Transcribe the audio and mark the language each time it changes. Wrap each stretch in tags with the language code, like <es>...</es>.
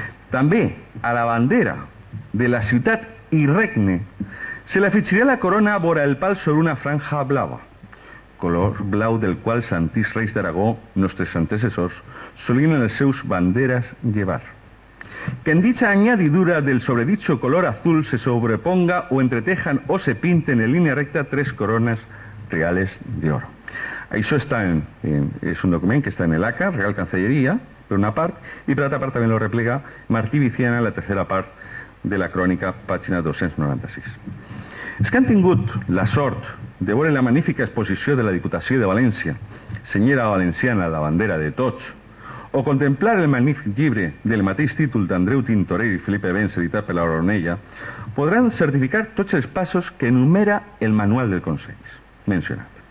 <ca>També a la bandera de la ciutat i regne se le afixaria la corona vora el pal sobre una franja blava, color blau del qual els antics reis d'Aragó, nostres antecessors, solien en les seus banderes llevar.</ca> <es>Que en dicha añadidura del sobredicho color azul se sobreponga o entretejan o se pinten en línea recta 3 coronas reales de oro.</es> <ca>Això està és un document que està en l'ACA, Real Cancelleria, per una part, i per altra part també lo replega Martí Viciana, la tercera part de la crònica, pàgina 296. Els que han tingut la sort de veure la magnífica exposició de la Diputació de València, senyera valenciana, la bandera de tots, o contemplar el magnífic llibre del mateix títol d'Andreu Tintorell i Felipe Benz, editat per la Oronella, podran certificar tots els passos que enumera el manual del Consell mencionat.</ca>